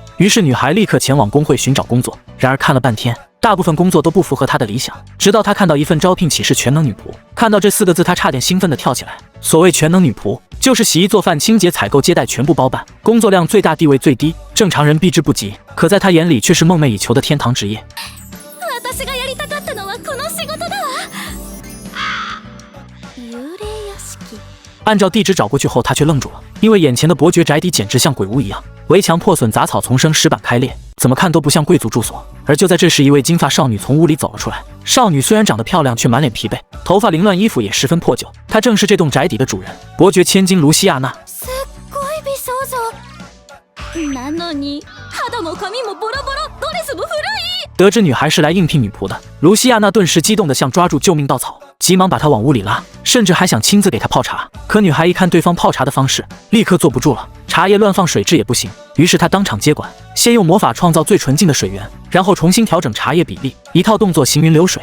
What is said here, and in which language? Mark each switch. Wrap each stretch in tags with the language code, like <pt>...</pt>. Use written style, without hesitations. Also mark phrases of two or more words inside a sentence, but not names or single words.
<zh>于是女孩立刻前往工会寻找工作。然而看了半天，大部分工作都不符合她的理想。直到她看到一份招聘启事：全能女仆。看到这4个字，她差点兴奋地跳起来。所谓全能女仆，就是洗衣做饭清洁采购接待全部包办，工作量最大，地位最低，正常人避之不及。可在她眼里却是梦寐以求的天堂职业。</zh> <ja>私がやりたかったのはこの仕事だわ。幽霊屋敷。</ja> <zh>按照地址找过去后，他却愣住了，因为眼前的伯爵宅邸简直像鬼屋一样，围墙破损，杂草丛生，石板开裂，怎么看都不像贵族住所。而就在这时，一位金发少女从屋里走了出来。少女虽然长得漂亮，却满脸疲惫，头发凌乱，衣服也十分破旧。她正是这栋宅邸的主人，伯爵千金卢西亚娜。</zh> <ja>すっごい美少女。なのに肌も髪もボロボロ、ドレスも古い。</ja> <zh>得知女孩是来应聘女仆的，卢西亚娜顿时激动得像抓住救命稻草，急忙把她往屋里拉，甚至还想亲自给她泡茶。可女孩一看对方泡茶的方式，立刻坐不住了，茶叶乱放水质也不行。于是她当场接管，先用魔法创造最纯净的水源，然后重新调整茶叶比例，一套动作行云流水。</zh>